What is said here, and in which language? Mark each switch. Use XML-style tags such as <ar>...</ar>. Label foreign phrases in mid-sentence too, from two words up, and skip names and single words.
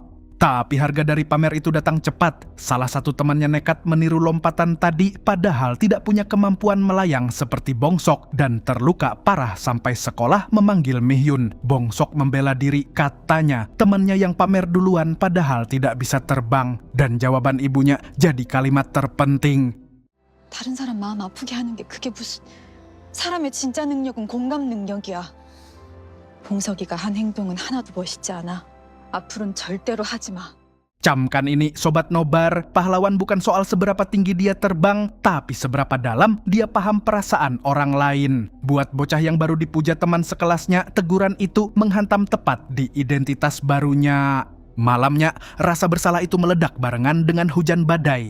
<id>Tapi harga dari pamer itu datang cepat. Salah satu temannya nekat meniru lompatan tadi padahal tidak punya kemampuan melayang seperti Bong-sok dan terluka parah sampai sekolah memanggil Mi-hyun. Bong-sok membela diri, katanya temannya yang pamer duluan padahal tidak bisa terbang. Dan jawaban ibunya jadi kalimat terpenting.</id> <ko>다른 사람 마음 아프게 하는 게 그게 무슨 사람의 진짜 능력은 공감 능력이야. 봉석이가 한 행동은 하나도 멋있지 않아. 앞으로는 절대로 하지 마.</ko> <id>Camkan ini Sobat Nobar, pahlawan bukan soal seberapa tinggi dia terbang, tapi seberapa dalam dia paham perasaan orang lain. Buat bocah yang baru dipuja teman sekelasnya, teguran itu menghantam tepat di identitas barunya. Malamnya, rasa bersalah itu meledak barengan dengan hujan badai.</id>